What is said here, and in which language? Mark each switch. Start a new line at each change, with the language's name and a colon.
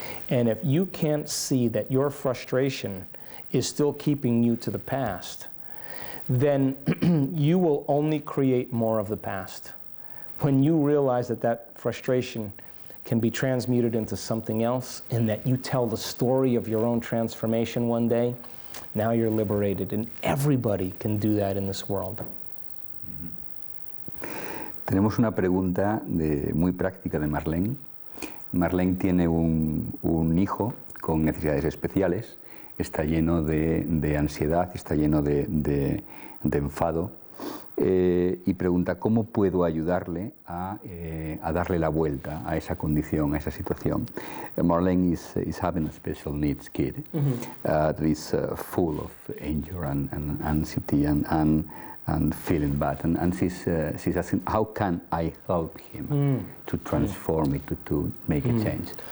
English: And if you can't see that your frustration is still keeping you to the past, then you will only create more of the past. When you realize that that frustration can be transmuted into something else, and that you tell the story of your own transformation one day, now you're liberated, and everybody can do that in this world.
Spanish: Tenemos una pregunta muy práctica de Marlene. Marlene tiene un hijo con necesidades especiales, está lleno de ansiedad, está lleno de enfado, y pregunta cómo puedo ayudarle a darle la vuelta a esa condición, a esa situación.
English: Marlene is having a special needs kid that is full of anger and anxiety and feeling bad, and she's asking, how can I help him to transform it, to make a change?